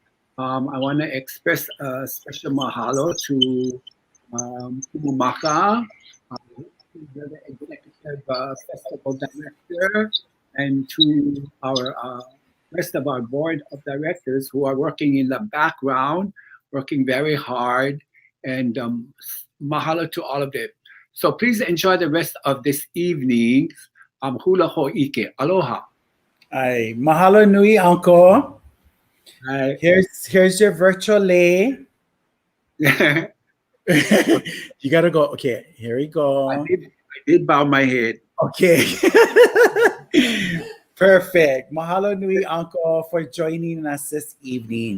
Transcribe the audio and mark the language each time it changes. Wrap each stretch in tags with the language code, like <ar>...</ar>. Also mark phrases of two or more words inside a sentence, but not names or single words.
<en>I want to express a special mahalo to Kumumaka, the executive festival director, and to our rest of our board of directors who are working in the background, working very hard, and mahalo to all of them. So please enjoy the rest of this evening's Hula Hōʻike. Aloha. Ay,</en> <haw>mahalo nui,</haw> <en>Uncle. Hi. Here's your virtual lei. You gotta go. Okay, here we go. I did bow my head. Okay. Perfect.</en> <haw>Mahalo nui,</haw> <en>Uncle, for joining us this evening.</en>